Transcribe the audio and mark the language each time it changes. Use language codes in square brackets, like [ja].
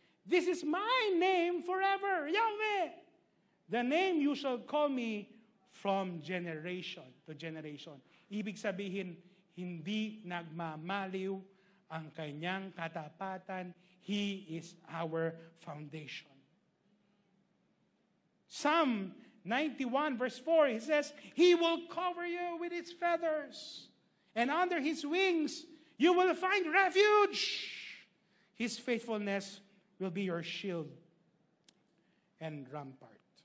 [en] This is my name forever, Yahweh. The name you shall call me from generation to generation. [tl] Ibig sabihin, hindi nagmamaliw ang kanyang katapatan. [en] He is our foundation. Psalm 91 verse 4, he says, He will cover you with His feathers, and under His wings you will find refuge. His faithfulness will be your shield and rampart.